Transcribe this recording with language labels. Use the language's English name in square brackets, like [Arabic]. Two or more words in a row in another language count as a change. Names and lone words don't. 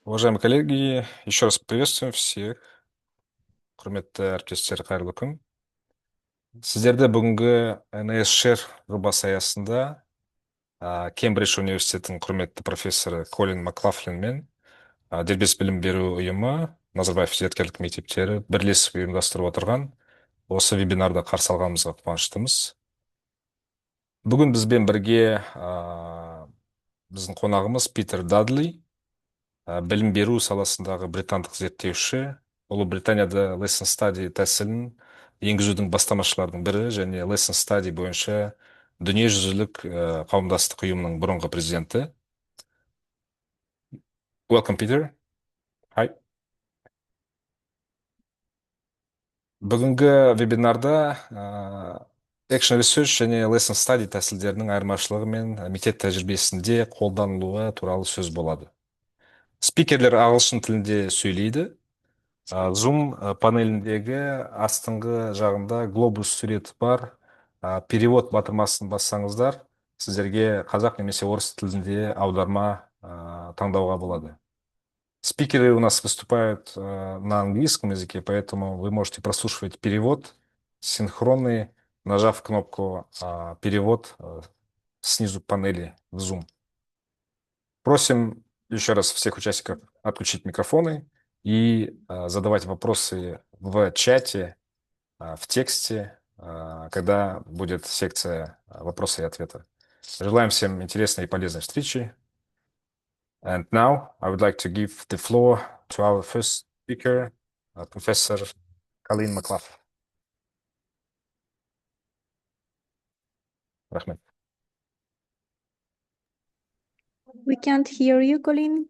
[Russian] Уважаемые коллеги, еще раз приветствуем всех. [Kazakh] Құрметті әріптестер, қайырлы күн. Сіздерді бүгінгі NIS-шер жобасы аясында Кембридж университетінің құрметті профессоры Колин Маклафлинмен дербес білім беру ұйымы Назарбаев Зияткерлік мектептері бірлесіп ұйымдастырып отырған осы вебинарда қарсы алғанымызға қуаныштымыз. Бүгін бізбен бірге біздің қонағымыз Питер Дадли, білім беру саласындағы британдық зерттеуші, Ұлыбританияда [English] lesson study [Kazakh] тәсілін енгізудің бастамашылардың бірі және [English] lesson study [Kazakh] бойынша дүниежүзілік қауымдастық ұйымының бұрынғы президенті. [English] Welcome, Peter. Hi. [Kazakh] Бүгінгі вебинарда [English] Action Research [Kazakh] және [English] lesson study [Kazakh] тәсілдерінің айырмашылығы мен мектеп тәжірибесінде қолданылуы туралы сөз болады. Спикерлер ағылшын тілінде сөйлейді. Zoom панеліндегі астыңғы жағында глобус суреті бар. Перевод батырмасын бассаңыздар, сіздерге қазақ немесе орыс тілінде аударма таңдауға болады. [Russian] Спикеры у нас выступают на английском языке, поэтому вы можете прослушивать перевод синхронный, нажав кнопку «Перевод» снизу панели в Zoom. Просим еще раз всех участников отключить микрофоны и задавать вопросы в чате, в тексте, когда будет секция вопроса и ответа. Желаем всем интересной и полезной встречи. [English] And now I would like to give the floor to our first speaker, Professor Colin McLaughlin. Rahmet. We can't hear you, Colin.